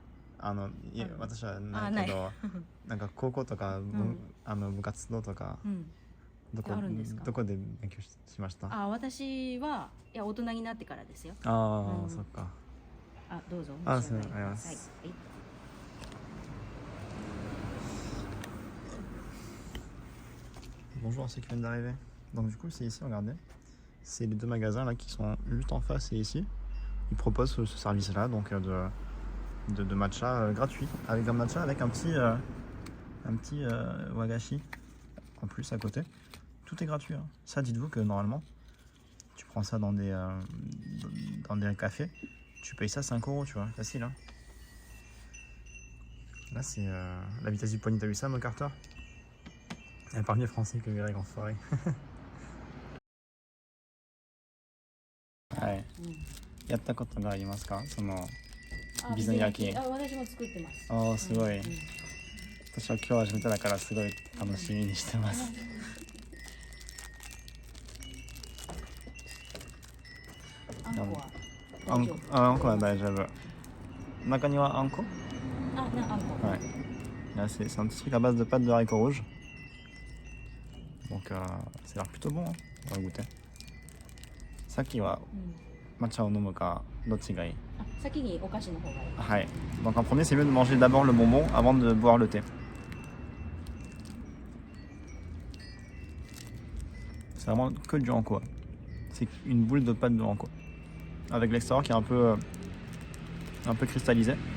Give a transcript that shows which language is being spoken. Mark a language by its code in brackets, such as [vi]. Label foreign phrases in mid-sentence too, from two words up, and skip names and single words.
[ja] 私はないけど、なんか高校とか部活動とか。どこで勉強しました？私はいや大人になってからですよ。そっか。どうぞ。 [fr] すみません。Bonjour, c'est qui vient d'arriver. Donc du coup c'est ici, regardez. C'est les deux magasins là qui sont juste en face et ici. Ils proposent ce service là, donc de matcha gratuit. Avec un matcha avec un petit wagashi en plus à côté. Tout est gratuit. Hein. Ça, dites-vous que normalement, tu prends ça dans des cafés, tu payes ça 5 €, tu vois, facile. Hein. Là, c'est la vitesse du poignet. T'as vu ça, Mo Carter? Elle parle mieux français que Greg enfoiré. Ouais. [ja] やったことがありますか？その備前焼き。あ、私も作ってます。ああ、すごい。うん私は今日初めてだからすごい楽しみにしてます。あんこはあんこ、あんこは大丈夫。中にはあんこ？あんこ。 [fr] Ouais. Là, c'est un petit truc à base de pâte de haricots rouges. Donc, ça a l'air plutôt bon. Hein. On va goûter. [ja] 先は抹茶を飲むか, どっちがいい? 先にお菓子の方がいい。 [fr] はい。Donc, en premier, c'est mieux de manger d'abord le bonbon avant de boire le thé. C'est vraiment que du hanko. C'est une boule de pâte de hanko. Avec l'extérieur qui est un peu cristallisé.